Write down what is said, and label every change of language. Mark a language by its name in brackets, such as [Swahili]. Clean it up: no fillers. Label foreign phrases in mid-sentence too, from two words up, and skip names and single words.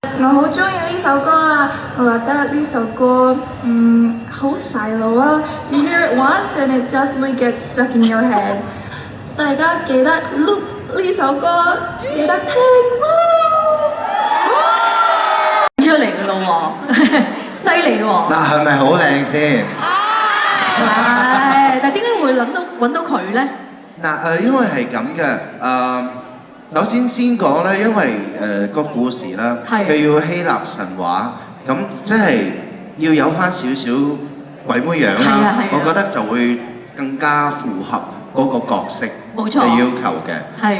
[Cantonese] 我好中意呢首歌啊！我覺得呢首歌好洗腦啊 ！ [English] You hear it once and it definitely gets stuck in your head。 [Cantonese] 大家記得 loop 呢首歌，記得聽出嚟㗎咯喎，犀利喎！嗱，係咪好靚先？係，但係點解會揾到佢咧？嗱因為係咁嘅首先講咧，因為個故事啦，佢要希臘神話，咁即係要有翻少少鬼妹樣啦，我覺得就會更加符合嗰個角色嘅要求嘅。